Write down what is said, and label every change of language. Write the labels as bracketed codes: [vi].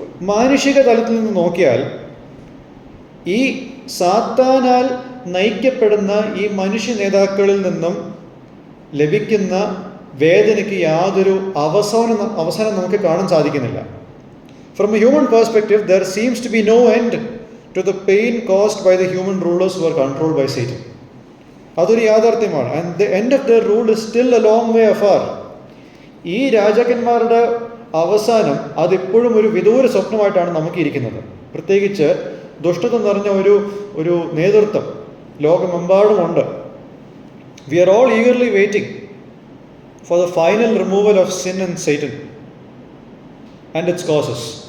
[ml] മാനുഷിക തലത്തിൽ നിന്ന് നോക്കിയാൽ ഈ സാത്താനാൽ നയിക്കപ്പെടുന്ന ഈ മനുഷ്യ നേതാക്കളിൽ നിന്നും ലഭിക്കുന്ന വേദനയ്ക്ക് യാതൊരു അവസാനം നമുക്ക് കാണാൻ സാധിക്കുന്നില്ല. [en] From a human perspective, there seems to be no end to the pain caused by the human rulers who are controlled by Satan. [ml] അതൊരു യാഥാർത്ഥ്യമാണ്. [en] And the end of their rule is still a long way afar. [ml] ഈ രാജാക്കന്മാരുടെ അവസാനം അതിപ്പോഴും ഒരു വിദൂര സ്വപ്നമായിട്ടാണ് നമുക്ക് ഇരിക്കുന്നത്. പ്രത്യേകിച്ച് ദുഷ്ടത നിറഞ്ഞ ഒരു നേതൃത്വം ലോകമെമ്പാടുമുണ്ട്. [en] We are all eagerly waiting for the final removal of sin and Satan and its causes.